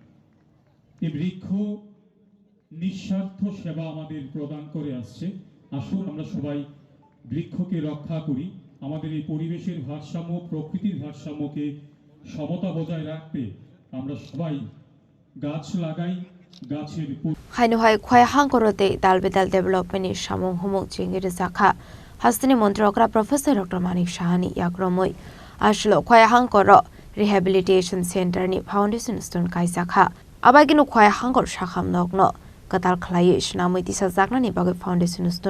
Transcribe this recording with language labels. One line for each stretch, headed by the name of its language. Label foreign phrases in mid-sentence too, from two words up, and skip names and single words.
Bangla: এই বৃক্ষ নিঃস্বার্থ সেবা আমাদের প্রদান করে আসছে আসুন আমরা সবাই বৃক্ষকে রক্ষা করি আমাদের এই পরিবেশের ভারসাম্য প্রকৃতির ভারসাম্যকে সমতা বজায় রাখতে আমরা সবাই গাছ লাগাই গাছের
Kok Borok: Hainuhai khwai hangkorote dalbedal development ni samung humung chingir zakha hastini montrokra professor Dr. Manik Shahani yakromoi ashlo khwai hangkoro
English: rehabilitation center
Kok Borok: ni
English: foundation stone
Kok Borok: kai zakha abaginu khwai hangkor shakham nokno katal khlai shnamoi tisa zakna ni bagai
English: foundation stone